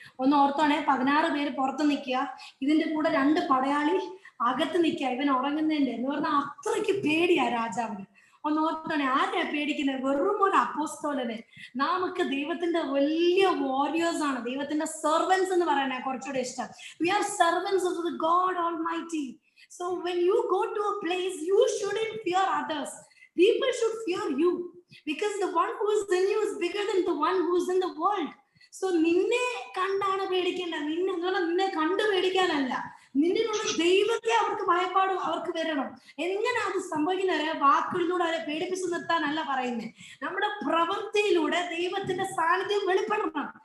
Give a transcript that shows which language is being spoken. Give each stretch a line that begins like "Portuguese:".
Malayalam: ഒന്ന് ഓർത്തോണേ, 16 പേര് പുറത്ത് നിൽക്കുക, ഇതിന്റെ കൂടെ 2 പടയാളി അകത്ത് നിൽക്കുക. ഇവൻ ഉറങ്ങുന്നതിന്റെ എന്ന് പറഞ്ഞാൽ അത്രയ്ക്ക് പേടിയാ രാജാവിന്. ഒന്ന് ഓർത്തോണേ, ആരെയാ പേടിക്കുന്നത്? വെറും ഒരു അപ്പോസ്തലനെ. നമുക്ക് ദൈവത്തിന്റെ വലിയ വാരിയേഴ്സ് ആണ്, ദൈവത്തിന്റെ സെർവൻസ് എന്ന് പറയണേ കുറച്ചുകൂടെ ഇഷ്ടം.
English: We are servants of the God Almighty. So when you go to a place, you shouldn't fear others. People should fear you, because the one who is in you is bigger than the one who is in the world.
Malayalam: So നിന്നെ കണ്ടാണ് പേടിക്കേണ്ട, നിന്നെ കണ്ടു പേടിക്കാനല്ല. നിന്നിലുള്ള ദൈവത്തെ അവർക്ക് ഭയപ്പാട് അവർക്ക് വരണം. എങ്ങനെ അത് സംഭവിക്കുന്നത്? വാക്കുകളിലൂടെ അവരെ പേടിപ്പിച്ചു നിർത്താനല്ല പറയുന്നത്. നമ്മുടെ പ്രവൃത്തിയിലൂടെ ദൈവത്തിന്റെ സാന്നിധ്യം വെളിപ്പെടണം.